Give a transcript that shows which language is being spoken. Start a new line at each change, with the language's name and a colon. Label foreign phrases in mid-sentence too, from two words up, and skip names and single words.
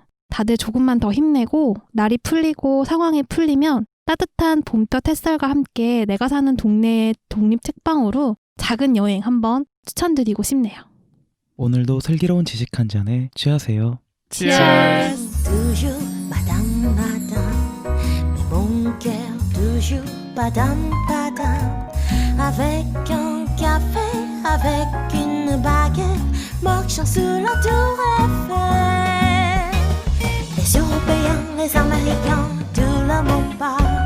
Korean: 다들 조금만 더 힘내고 날이 풀리고 상황이 풀리면 따뜻한 봄볕 햇살과 함께 내가 사는 동네의 독립책방으로 작은 여행 한번 추천드리고 싶네요. 오늘도 슬기로운 지식 한 잔에 취하세요. Cheers!
French: Toujours badam badam, mais mon cœur toujours badam badam. Avec un café, avec une baguette, marchant sous la tour Eiffel. Les Européens, les Américains, de l'amour pas